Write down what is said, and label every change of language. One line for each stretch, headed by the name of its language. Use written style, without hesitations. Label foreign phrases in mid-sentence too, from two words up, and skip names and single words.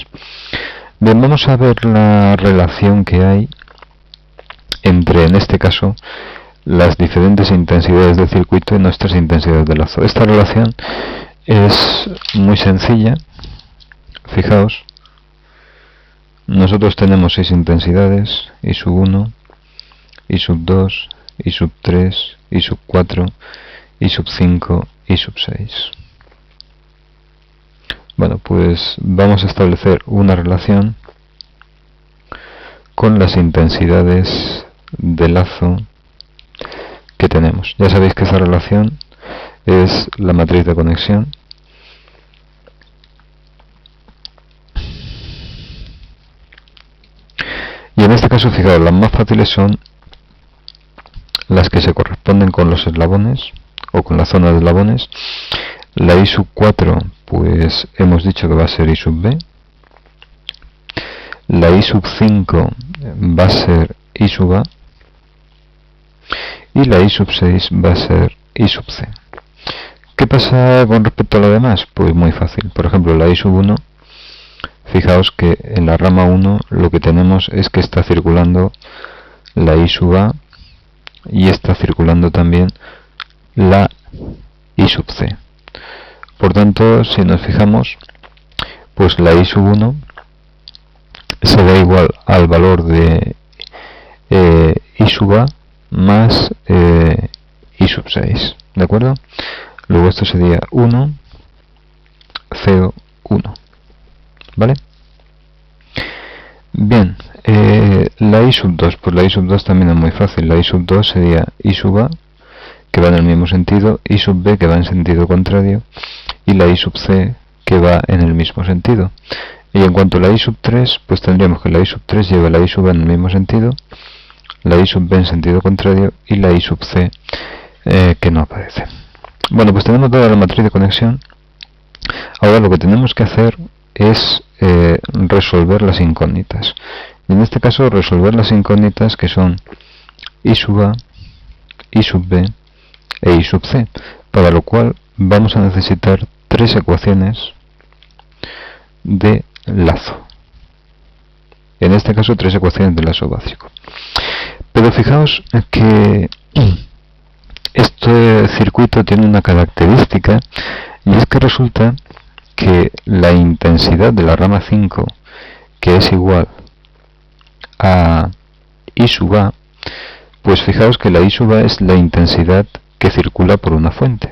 Spanish: Bien, vamos a ver la relación que hay entre, en este caso, las diferentes intensidades del circuito y nuestras intensidades de lazo. Esta relación es muy sencilla. Fijaos, nosotros tenemos 6 intensidades, I sub 1, I sub 2, I sub 3, I sub 4, I sub 5, I sub 6. Bueno, pues vamos a establecer una relación con las intensidades de lazo que tenemos. Ya sabéis que esa relación es la matriz de conexión. Y en este caso, fijaos, las más fáciles son las que se corresponden con los eslabones o con la zona de eslabones. La I sub 4, pues hemos dicho que va a ser I sub B. La I sub 5 va a ser I sub A. Y la I sub 6 va a ser I sub C. ¿Qué pasa con respecto a lo demás? Pues muy fácil. Por ejemplo, la I sub 1, fijaos que en la rama 1 lo que tenemos es que está circulando la I sub A y está circulando también la I sub C. Por tanto, si nos fijamos, pues la I sub 1 será igual al valor de I sub A más I sub 6, ¿de acuerdo? Luego esto sería 1, 0, 1, ¿vale? Bien, la I sub 2, pues la I sub 2 también es muy fácil. La I sub 2 sería I sub A, que va en el mismo sentido, I sub B, que va en sentido contrario, y la I sub C, que va en el mismo sentido. Y en cuanto a la I sub 3, pues tendríamos que la I sub 3 lleva la I sub A en el mismo sentido, la I sub B en sentido contrario, y la I sub C, que no aparece. Bueno, pues tenemos toda la matriz de conexión. Ahora lo que tenemos que hacer es resolver las incógnitas. Y en este caso resolver las incógnitas que son I sub A, I sub B e I sub C, para lo cual vamos a necesitar 3 ecuaciones de lazo. En este caso 3 ecuaciones de lazo básico. Pero fijaos que este circuito tiene una característica, y es que resulta que la intensidad de la rama 5, que es igual a I sub A, pues fijaos que la I sub A es la intensidad que circula por una fuente.